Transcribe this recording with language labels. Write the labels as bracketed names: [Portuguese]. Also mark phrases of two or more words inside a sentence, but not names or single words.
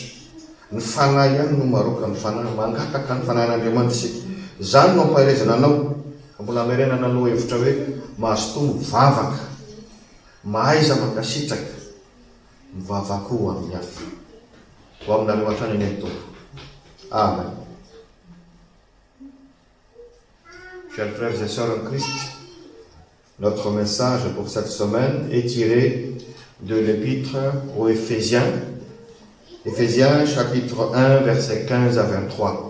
[Malagasy] Ny fanahy ihany no maroka ny fanahy, mangataka ny fanahin'Andriamanitra isika. Zany no ampahaizana anao, mbola merenana anao hevitra hoe mahazo mivavaka, mahaiza mankasitraka, mivavaka ho amin'ny hafa. Ho aminareo hatrany eny an-tompo. Amen. [French] Chers frères et sœurs en Christ, notre message pour cette semaine est tiré de l'épître aux Éphésiens. Éphésiens chapitre 1, versets 15 à 23.